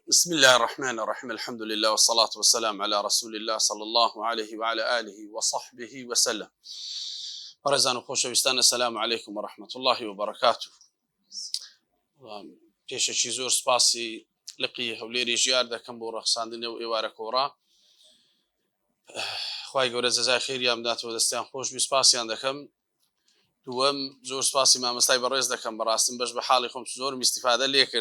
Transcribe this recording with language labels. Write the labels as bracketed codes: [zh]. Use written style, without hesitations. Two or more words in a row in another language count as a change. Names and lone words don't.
[ar] بسم الله الرحمن الرحيم. الحمد لله والصلاة والسلام على رسول الله صلى الله عليه وعلى آله وصحبه وسلم. [ckb] ورزان وخوشويستان، [ar] السلام عليكم ورحمة الله وبركاته. [ckb] پێشەکی زۆر سپاسی لقی هەولێری ژیار دەکەم بۆ ڕەخساندنی و ئێوارە کۆڕا. خوای گەورە جەزای خێریان بداتەوە، دەستیان خۆش بی، سپاسیان دەکەم. دووەم زۆر سپاسی مامۆستای بەڕێز دەکەم، بەڕاستیم بەش بە حاڵی خۆم زۆر میستیفادە لێ کرد.